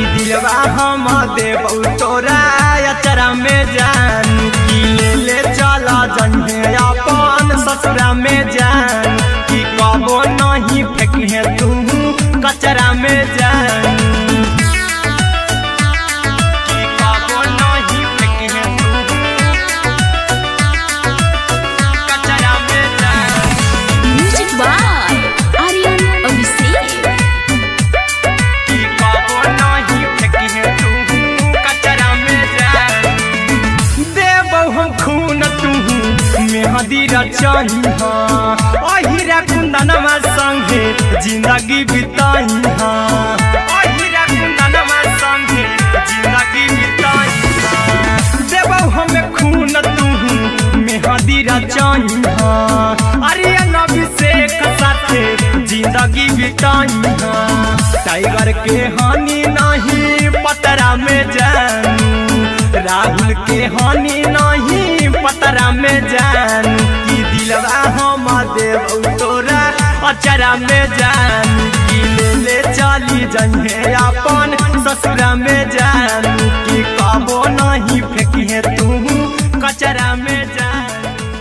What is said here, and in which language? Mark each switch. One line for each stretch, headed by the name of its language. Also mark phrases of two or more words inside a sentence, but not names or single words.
Magahi: दिलवा हम देबू तोरा अचरा में जानू की ले चला जइहे अपन ससुरा में जानू की कबो नहीं फेंकिहे तू कचरा में जानू की कबो नहीं फेंकिहे तू कचरा में जानू
English: music by आर्यन अभिषेक।
Magahi: की कबो नहीं फेंकिहे तू कचरा में जानू देबौ हम खून तू मेहंदी रचइहा अहिरा कुंदनमा संगे जिंदगी बिताइहा अहिरा कुंदनमा संगे जिंदगी बिताइहा देबौ हम खून तू मेहंदी रचइहा आर्यन अभिषेक साथे जिंदगी बिताइहा टाइगर के हानि नहीं पतरा में जानू राहुल के हानि नहीं पतरा में जानू की दिलवा हम देबू तोरा अचरा में जानू की ले चली जइहे अपन ससुरा में जानू की कबो नहीं फेंकिहे तू कचरा में जानू